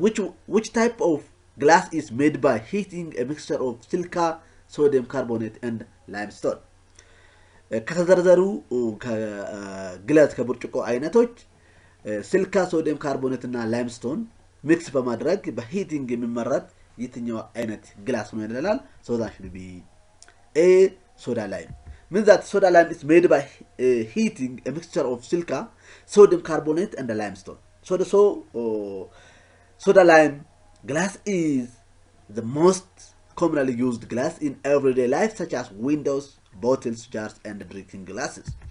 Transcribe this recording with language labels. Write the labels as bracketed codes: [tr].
[en] Which type of glass is made by heating a mixture of silica, sodium carbonate and limestone? [am] ከተዘረዘሩ ከግላስ ከብርጭቆ አይነቶች ሲሊካ፣ ሶዲየም ካርቦኔት እና ላይምስቶን ሚክስ በማድረግ በሂቲንግ የሚመረት የትኛው አይነት ግላስ ነው ይላል። [en] So that should be A, soda lime. Means that soda lime is made by heating a mixture of silica, sodium carbonate and limestone. Soda lime glass is the most commonly used glass in everyday life, such as windows, bottles, jars, and drinking glasses.